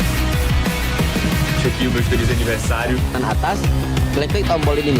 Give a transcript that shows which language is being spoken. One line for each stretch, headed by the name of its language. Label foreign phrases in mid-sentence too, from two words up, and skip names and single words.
Portuguese: Check Gilbert, feliz aniversário.
Indonesian: Kan atas, klik tombol ini nih.